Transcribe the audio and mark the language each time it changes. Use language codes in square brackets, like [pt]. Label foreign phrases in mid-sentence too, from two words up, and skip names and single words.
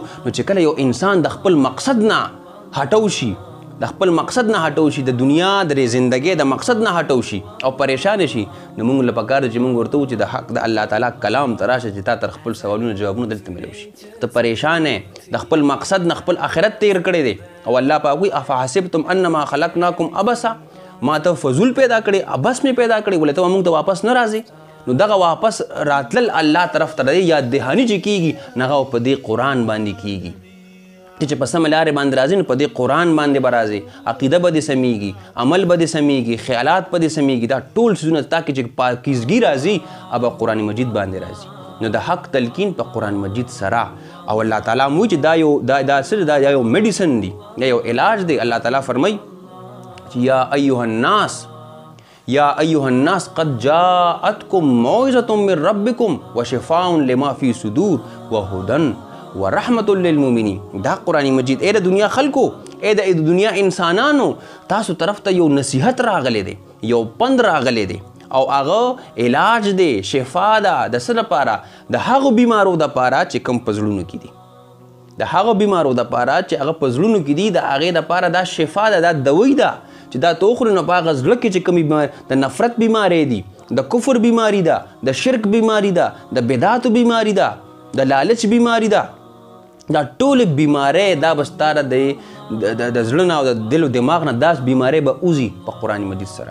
[ps] نو چې کله یو انسان د خپل مقصد نه هټو شي د خپل مقصد نه هټو شي، د دنیا د زندګۍ د مقصد نه هټو شي او پریشان شي، نو موږ له پکار چې موږ ورته چې د حق د الله تعالی کلام ته راشه چې تا تر خپل سوالونو جوابونه دلته ملو شي. ته پریشان یې، د خپل مقصد نه خپل آخرت تیر کړی دی او الله پاک وایي [ar] افحسبتم انما خلقناکم عبثا، [ps] ما ته فضول پیدا کړی، عبث مې پیدا کړی، ولې ته موږ ته واپس نه راځې؟ نو دغه واپس راتلل الله طرف ته دی یاد دهاني چې کېږي نو هغه په دې قرآن باندې کېږي چې په سمه لارې باندې راځي نو په دې قرآن باندې به راځي، عقیده به دې سمیږي، عمل به دې سمیږي، خیالات به دې سمیږي، دا ټول څیزونه تاکې چې پاکیزګي راځي اب قرآن مجید باندې راځي. نو د حق تلقین په قرآن مجید سره او الله تعالی موږ چې دا یو میډیسن دی، دا یو علاج دی. الله تعالی فرمایي چې [ar] یا ایها الناس قد جاءتکم موعظة من ربکم وشفاء لما فی صدور وهدى ورحمت للمؤمنین. [ps] دا قرآن مجید اے د دنیا خلکو، اے د دنیا انسانانو، تاسو طرف ته یو نصیحت راغلی دی، یو پند راغلی دی او هغه علاج دی، شفا ده د څه لپاره؟ د هغو بیمارو دپاره چې کوم په زړونو کې دي، د هغو بیمارو دپاره چې هغه په زړونو کې دي، د هغې دپاره دا شفا ده، دا دوی ده چې دا ته وخورې نو په هغه زړه کې چې کومې بیماري، د نفرت بیماری دي، د کفر بیماری ده، د شرک بیماری ده، د بدعاتو بیماری ده، د لالچ بیماری ده، دا ټول بیماری دا به ستاره د زړه نه او د دل و دماغ نه داس بیماری به اوزي په قرآن مجید سره.